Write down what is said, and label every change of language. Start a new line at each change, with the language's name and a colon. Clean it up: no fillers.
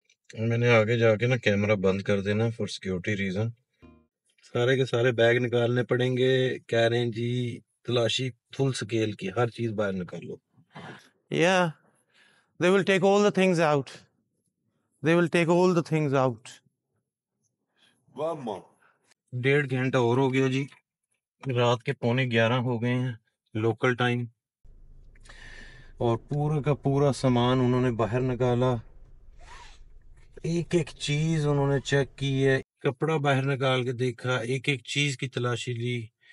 Hindi: मैंने आगे जाके ना कैमरा बंद कर देना फॉर सिक्योरिटी रीजन। सारे के सारे बैग निकालने पड़ेंगे। कह रहे हैं जी तलाशी फुल स्केल की, हर चीज बाहर निकालो।
English: Yeah, they will take all the things out. They will take all the things out.
Hindi: 1.5 घंटा और हो गया जी। रात के 11:15 हो गए हैं लोकल टाइम, और पूरा का पूरा सामान उन्होंने बाहर निकाला। एक एक चीज उन्होंने चेक की है, कपड़ा बाहर निकाल के देखा, एक एक चीज की तलाशी ली।